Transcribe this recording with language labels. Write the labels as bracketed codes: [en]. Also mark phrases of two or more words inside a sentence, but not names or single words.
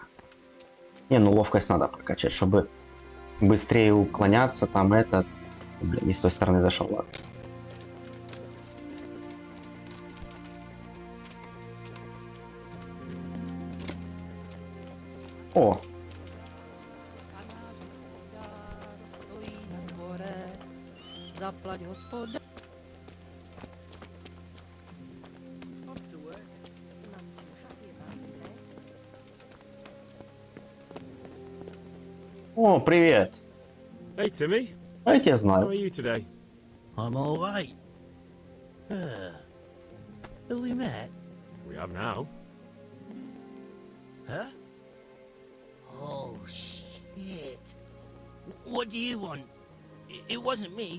[ru] Не, ну ловкость надо прокачать, чтобы быстрее уклоняться. Там этот... Блин, не с той стороны зашел, ладно. О! [cs] Zaplať hospoda. [ru] О, привет! [en] Hey, Timmy. [ru] А я тебя [en] How [ru] знаю. [en] are you today? I'm all right. Have we met? We have now. Huh? Oh, shit. What do you want? It wasn't me.